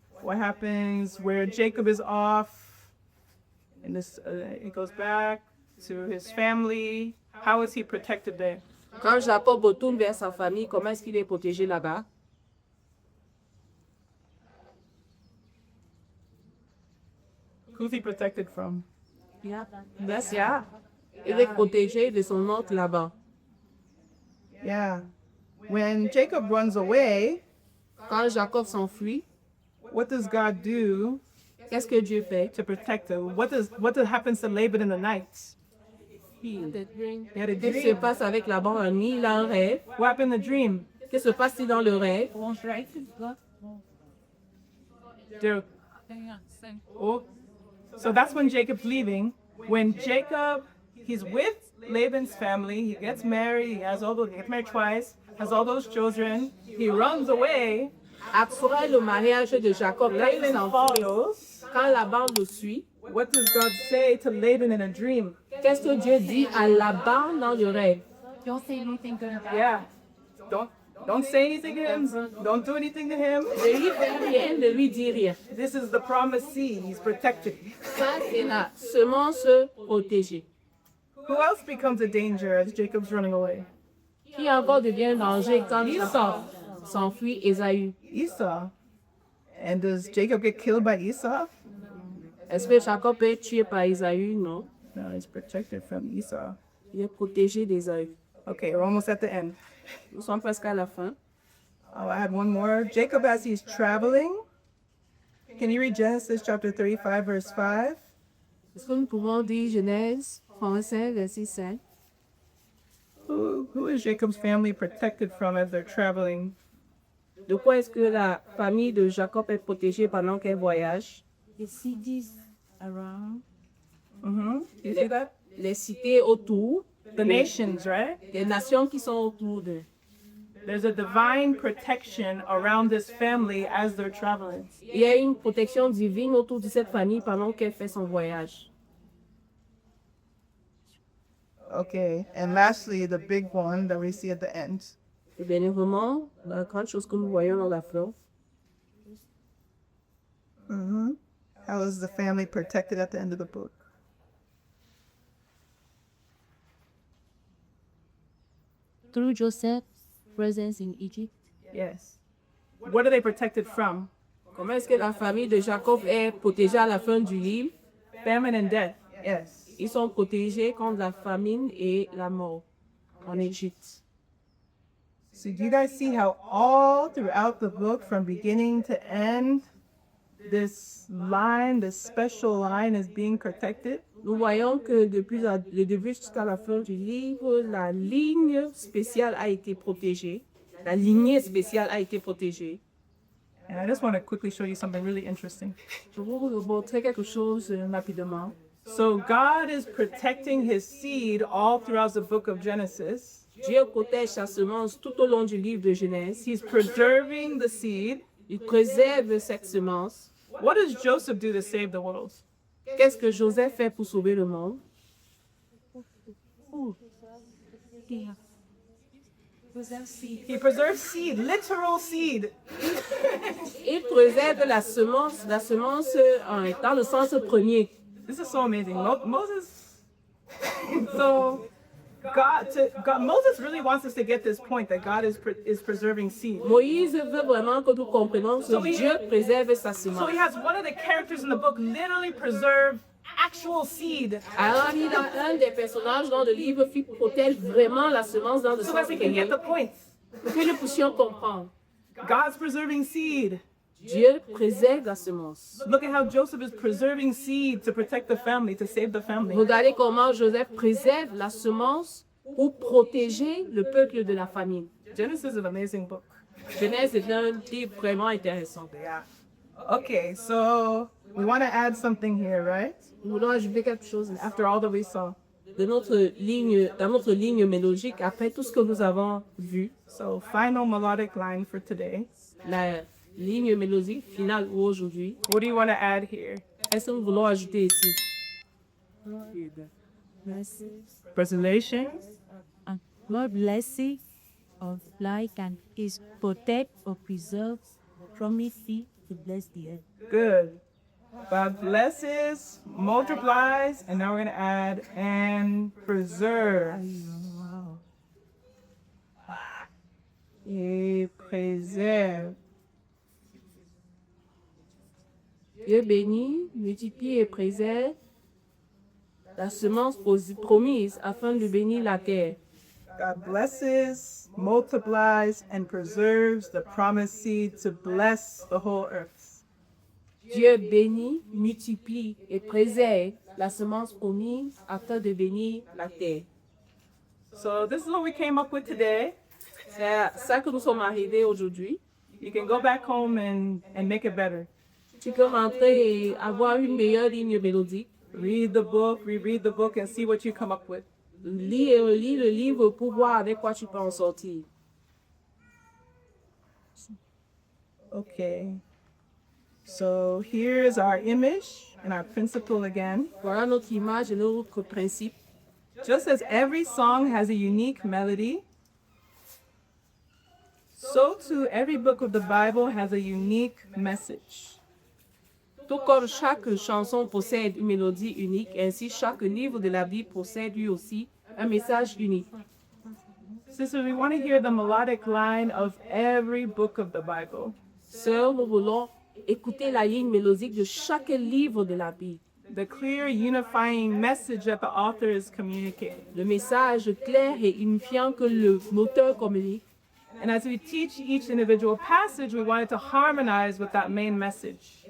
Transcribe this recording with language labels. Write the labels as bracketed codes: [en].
[en] What happens where Jacob is off? And this, it goes back to his family. How is he protected there? [fr] Quand Jacob retourne vers sa famille, comment est-ce qu'il est protégé là-bas? [en] Who's he protected from? Messia. [fr] Il est protégé de son oncle là-bas. [en] Yeah. When Jacob runs away, [fr] Quand Jacob s'enfuit, [en] what does God do [fr] qu'est-ce que Dieu fait? [en] to protect him? What happens to Laban in the night? He had a [fr] Qu'est-ce qui se [en] dream. [fr] passe avec Laban en nuit? Il a un rêve. [en] What happened in the dream? [fr] Qu'est-ce qui se passe dans le rêve? [en] There- Oh. So that's when Jacob's leaving. When Jacob, he's with Laban's family, he gets married, he gets married twice, has all those children, he runs away. [fr] Après le mariage de Jacob, quand il Laban s'enfuit, [en] follows. [fr] quand Laban le suit, [en] What does God say to Laban in a dream? [fr] qu'est-ce que Dieu dit à Laban dans le rêve? [en] don't say anything good about Yeah. Don't say anything to him. Don't do anything to him. [fr] Ne lui fais rien, ne lui dis rien. [en] This is the promised seed. He's protected. [fr] Ça, c'est la semence protégée. [en] Who else becomes a danger as Jacob's running away? [fr] Qui encore devient un danger quand Jacob s'enfuit? Ésaü. [en] Esau. And does Jacob get killed by Esau? [fr] Est-ce que Jacob peut être tué par Ésaü? Non. [en] No, he's protected from Esau. [fr] Il est protégé d'Ésaü. [en] Okay, we're almost at the end. [fr] Nous sommes presque à la fin. [en] Oh, I had one more. Jacob, as he's traveling, can you read Genesis chapter 35, verse 5? [fr] Est-ce que nous pouvons dire Genèse 35, verset 5? [en] Who is Jacob's family protected from as they're traveling? [fr] De quoi est-ce que la famille de Jacob est protégée pendant qu'elle voyage? [en] the cities around. Mm-hmm. You see that? [fr] Les cités autour, [en] The nations, right? [fr] les nations qui sont autour d'eux. [en] There's a divine protection around this family as they're traveling. [fr] Il y a une protection divine autour de cette famille pendant qu'elle fait son voyage. [en] Okay, and lastly, the big one that we see at the end. [fr] Et bien évidemment, la grande chose que nous voyons dans la fleur, Mm-hmm. [en] How is the family protected at the end of the book? Through Joseph's presence in Egypt, Yes. What are they protected from? [fr] comment est-ce que la famille de Jacob est protégée à la fin du livre? [en] Famine and death. Yes. [fr] Ils sont protégés contre la famine et la mort. en Égypte. [en] So do you guys see how all throughout the book, from beginning to end, this line, this special line is being protected? [fr] Nous voyons que depuis le début jusqu'à la fin du livre, la ligne spéciale a été protégée. La lignée spéciale a été protégée. [en] And I just want to quickly show you something really interesting. [fr] Je vais vous montrer quelque chose rapidement. [en] So God is protecting his seed all throughout the book of Genesis. [fr] Dieu protège sa semence tout au long du livre de Genèse. [en] He's preserving the seed. [fr] Il préserve cette semence. [en] What does Joseph do to save the world? [fr] Qu'est-ce que Joseph fait pour sauver le monde? [en] He preserves seed, literal seed. [fr] Il préserve la semence dans le sens premier. [en] This is so amazing. Moses. So Moses really wants us to get this point that God is preserving seed. [fr] Moïse veut vraiment que nous comprenions que Dieu préserve sa [en] So [fr] semence. [en] he has one of the characters in the book literally preserve actual seed [fr] Alors, il a un des personnages dans le livre qui protège vraiment la semence dans le [en] so [fr] sens [en] that we can get [fr] premier [en] the point. [fr] pour que nous puissions comprendre. [en] God's preserving seed. [fr] Dieu préserve la semence. [en] Look at how Joseph is preserving seed to protect the family, to save the family. [fr] Regardez comment Joseph préserve la semence pour protéger le peuple de la famille. [en] Genesis is an amazing book. [fr] Genèse est un livre vraiment intéressant. [en] Yeah. Okay, so we want to add something here, right? [fr] Nous voulons ajouter quelque chose [en] After all that we saw. [fr] dans notre ligne mélodique après tout ce que nous avons vu. [en] So final melodic line for today. [fr] La ligne mélodique finale pour aujourd'hui. [en] What do you want to add here? [fr] Est-ce que nous voulons ajouter ici? [en] Preservation. Lord blessing of life and is protect or preserve from it to bless the earth. Good. God blesses, multiplies, and now we're going to add and preserve. [fr] Et préserve. Dieu bénit, multiplie et préserve la semence promise afin de bénir la terre. [en] God blesses, multiplies, and preserves the promised seed to bless the whole earth. [fr] Dieu bénit, multiplie et préserve la semence promise afin de bénir la terre. [en] So this is what we came up with today. [fr] C'est à ça que nous sommes arrivés aujourd'hui. [en] You can go back home and make it better. [fr] Tu peux rentrer et avoir une meilleure ligne mélodique. [en] Read the book, reread the book, and see what you come up with. [fr] Lis et relis le livre pour voir avec quoi tu peux en sortir. [en] Okay. So here's our image and our principle again. [fr] Voilà notre image et notre principe. [en] Just as every song has a unique melody, so too every book of the Bible has a unique message. [fr] Tout comme chaque chanson possède une mélodie unique, ainsi chaque livre de la Bible possède lui aussi un message unique. [en] Sisters, we want to hear the melodic line of every book of the Bible. [fr] Sœurs, nous voulons écouter la ligne mélodique de chaque livre de la Bible. [en] The clear, unifying message that the author is communicating. [fr] Le message clair et unifiant que l'auteur communique. [en] And as we teach each individual passage, we want it to harmonize with that main message.